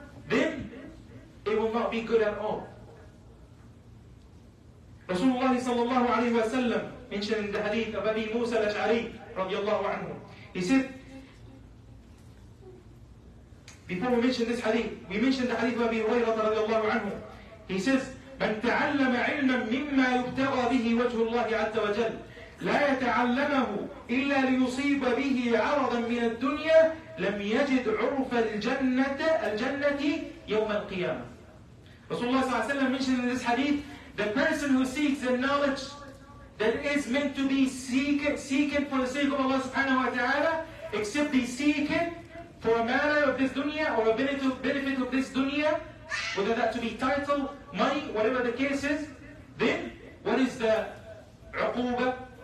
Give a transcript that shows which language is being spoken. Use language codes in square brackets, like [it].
[en] then it will not be good at all. Rasulullah sallallahu alayhi wa sallam mentioned in the hadith of Abi Musa al-Ash'ari radiallahu anhu. He said, before we mention this hadith, we mentioned the hadith of Abi Hurairah radiallahu anhu. He says, [ar] من تعلم علما مما يبتغى به وجه الله عز وجل لا يتعلمه إلا ليصيب به عرضا من الدنيا لم يجد عرف الجنة يوم القيامة. [en] Rasulullah sallallahu alayhi wa sallam mentioned in this hadith, the person who seeks the knowledge that is meant to be seeking for the sake of Allah subhanahu wa ta'ala, except he seek it for a matter of this dunya or a benefit of this dunya, whether that to be title, money, whatever the case is, then what is the uquba?